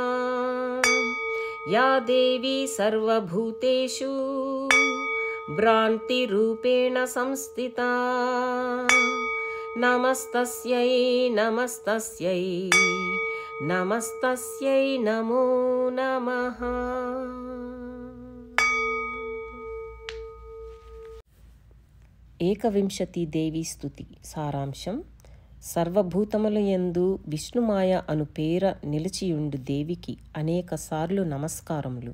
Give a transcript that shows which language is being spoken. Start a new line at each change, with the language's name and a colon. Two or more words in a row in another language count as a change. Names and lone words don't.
Sanskrit: या देवी सर्वभूतेषु भ्रान्तिरूपेण संस्थिता नमस्तस्यै नमस्तस्यै नमस्तस्यै नमो नमः।
Telugu: ఏకవింశతి దేవి స్తుతి సారాంశం. సర్వభూతములయందు విష్ణుమాయ అను పేర నిలిచియుండు దేవికి అనేకసార్లు నమస్కారములు.